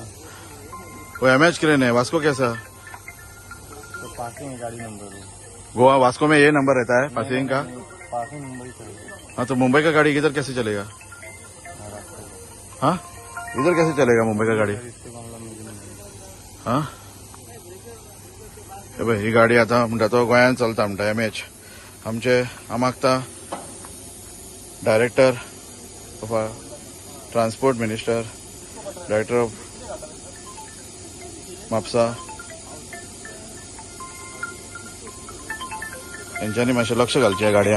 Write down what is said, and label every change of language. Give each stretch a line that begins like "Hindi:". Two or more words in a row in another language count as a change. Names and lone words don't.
Hindi: वो MH क्रेन है. वास्को कैसा? तो पासिंग है गाड़ी नंबर है। गोवा वास्को में ये नंबर रहता है पासिंग का. पासिंग मुंबई चलेगा। हाँ तो मुंबई का गाड़ी इधर कैसे चलेगा? महाराष्ट्र हाँ इधर कैसे चलेगा मुंबई का गाड़ी? इसके मामला में नहीं।
Konkani: हाँ हे पळय ही गाडी आता म्हणटा तो गोंयांत चलता म्हणटा MH. आमचे हांव मागता
English: director of transport minister director of
Konkani: म्हापसा यांच्यानी मातशें लक्ष घालचें ह्या गाडयांक.